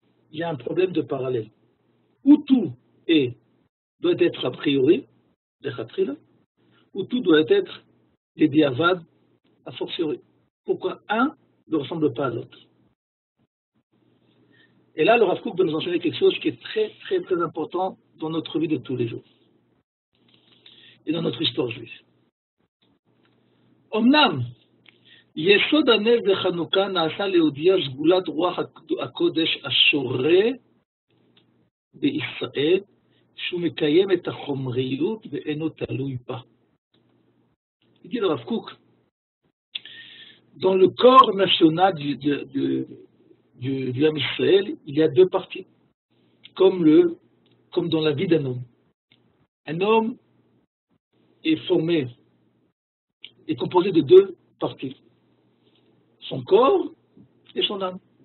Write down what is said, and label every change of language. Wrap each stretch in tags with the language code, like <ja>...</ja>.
<fr>Il y a un problème de parallèle. Ou tout doit être a priori, ou tout doit être des diavad a fortiori. Pourquoi un ne ressemble pas à l'autre? Et là, le Rav Kook va nous enseigner quelque chose qui est très, très, très important dans notre vie de tous les jours et dans notre histoire juive.</fr> <he>Omnam, יסוד הנס בחנוכה נעשה להודיע סגולת רוח הקודש השורה בישראל, שהוא מקיים את החומריות ואינו תלוי בה.</he> <fr>Il dit le Rav Kook, dans le corps national du Ham Israël, il y a deux parties, comme dans la vie d'un homme. Un homme est composé de deux parties, son corps et son âme.</fr>